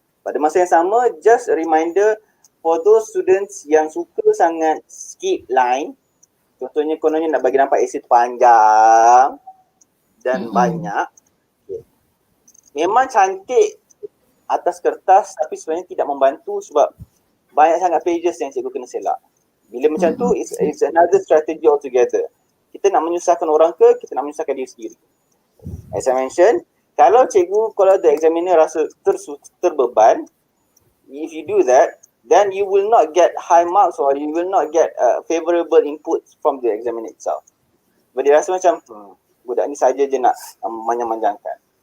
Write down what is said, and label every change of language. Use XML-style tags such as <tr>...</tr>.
<ms>Pada masa yang sama,</ms> <en>just a reminder for those students</en> <ms>yang suka sangat skip line, contohnya kononnya nak bagi nampak essay tu panjang dan banyak. Okay. Memang cantik atas kertas tapi sebenarnya tidak membantu sebab banyak sangat pages yang cikgu kena selak. Bila macam tu,</ms> <en>it's another strategy altogether.</en> <ms>Kita nak menyusahkan orang ke, kita nak menyusahkan diri sendiri.</ms> <en>As I mentioned, kalau the examiner</en> <ms>rasa terbeban,</ms> <en>if you do that, then you will not get high marks or you will not get favorable input from the examiner itself.</en> <ms>Sebab dia rasa macam, budak ni saja je nak manjang-manjangkan.</ms>